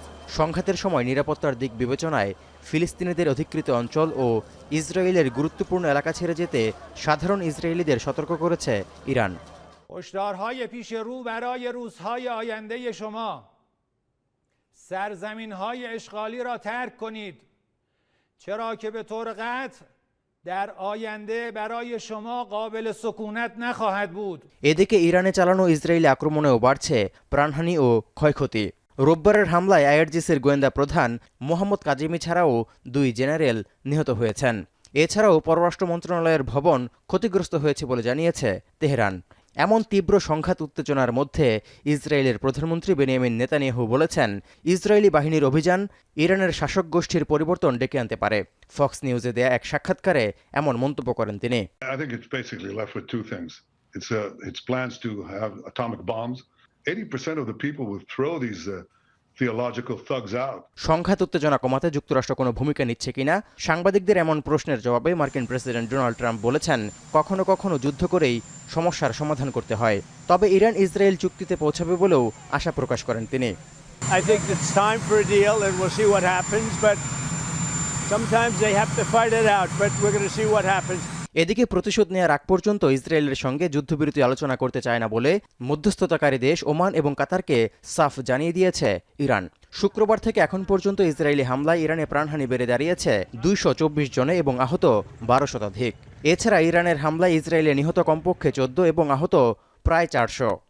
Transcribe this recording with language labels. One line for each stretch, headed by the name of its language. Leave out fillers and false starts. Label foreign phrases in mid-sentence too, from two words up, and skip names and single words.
Bangla: সংঘাতের সময় নিরাপত্তার দিক বিবেচনায় ফিলিস্তিনিদের অধিকৃত অঞ্চল ও ইসরায়েলের গুরুত্বপূর্ণ এলাকা ছেড়ে যেতে সাধারণ ইসরায়েলিদের সতর্ক করেছে ইরান।
Persian: هشدارهای پیش رو برای روزهای آینده شما سرزمین‌های اشغالی را ترک کنید چرا که به طور قطع در آینده برای شما قابل سکونت نخواهد بود।
Bangla: এদিকে ইরানে চালানো ইসরায়েলি আক্রমণেও বাড়ছে প্রাণহানি ও ক্ষয়ক্ষতি। রোববারের হামলায় আইআরজিসির গোয়েন্দা প্রধান মোহাম্মদ কাজেমি ছাড়াও 2 জেনারেল নিহত হয়েছেন। এছাড়াও পররাষ্ট্র মন্ত্রণালয়ের ভবন ক্ষতিগ্রস্ত হয়েছে বলে জানিয়েছে তেহরান। এমন তীব্র সংঘাত উত্তেজনার মধ্যে ইসরায়েলের প্রধানমন্ত্রী বেনিয়ামিন নেতানিয়াহু বলেছেন, ইসরায়েলি বাহিনীর অভিযান ইরানের শাসক গোষ্ঠীর পরিবর্তন ডেকে আনতে পারে। ফক্স নিউজে দেয়া এক সাক্ষাৎকারে এমন মন্তব্য করেন তিনি।
English: I think it's basically left with two things. It's plans to have atomic bombs. 80% of the people will throw these theological thugs out.
Bangla: সংঘাত উত্তেজনা কমাতে যুক্তরাষ্ট্র কোনো ভূমিকা নিচ্ছে কিনা সাংবাদিকদের এমন প্রশ্নের জবাবে মার্কিন প্রেসিডেন্ট ডোনাল্ড ট্রাম্প বলেছেন, কখনো কখনো যুদ্ধ করেই সমস্যার সমাধান করতে হয়। তবে ইরান ইসরায়েল চুক্তিতে পৌঁছাবে বলেও আশা প্রকাশ করেন তিনি।
English: I think it's time for a deal and we'll see what happens, but sometimes they have to fight it out, but we're going to see what happens.
Bangla: এদিকে প্রতিশোধ নেওয়ার আগ পর্যন্ত ইসরায়েলের সঙ্গে যুদ্ধবিরতি আলোচনা করতে চায় না বলে মধ্যস্থতাকারী দেশ ওমান এবং কাতারকে সাফ জানিয়ে দিয়েছে ইরান। শুক্রবার থেকে এখন পর্যন্ত ইসরায়েলি হামলায় ইরানে প্রাণহানি বেড়ে দাঁড়িয়েছে 224 জনে এবং আহত 12 শতাধিক। এছাড়া ইরানের হামলায় ইসরায়েলে নিহত কমপক্ষে 14 এবং আহত প্রায় 400।